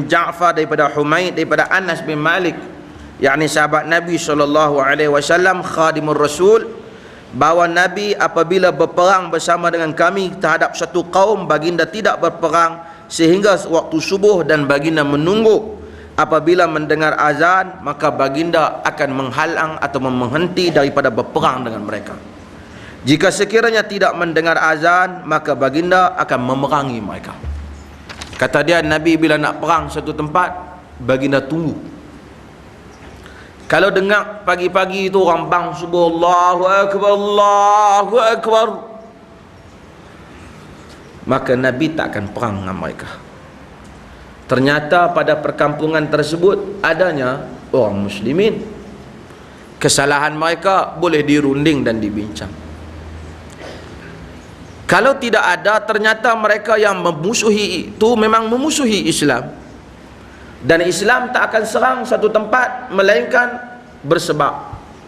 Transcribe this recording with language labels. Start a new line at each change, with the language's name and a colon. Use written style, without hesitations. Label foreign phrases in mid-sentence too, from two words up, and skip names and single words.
Malay: Ja'far daripada Humaid daripada Anas bin Malik, yakni sahabat Nabi SAW,
Arabic: خادم الرسول,
Malay: bahawa Nabi apabila berperang bersama dengan kami terhadap satu kaum, baginda tidak berperang sehingga waktu subuh, dan baginda menunggu apabila mendengar azan, maka baginda akan menghalang atau menghenti daripada berperang dengan mereka. Jika sekiranya tidak mendengar azan, maka baginda akan memerangi mereka. Kata dia, Nabi bila nak perang satu tempat, baginda tunggu. Kalau dengar pagi-pagi itu orang bang subuh,
Arabic: الله أكبر,
Malay: maka Nabi tak akan perang dengan mereka. Ternyata pada perkampungan tersebut adanya orang muslimin. Kesalahan mereka boleh dirunding dan dibincang. Kalau tidak ada, ternyata mereka yang memusuhi itu memang memusuhi Islam, dan Islam tak akan serang satu tempat melainkan bersebab.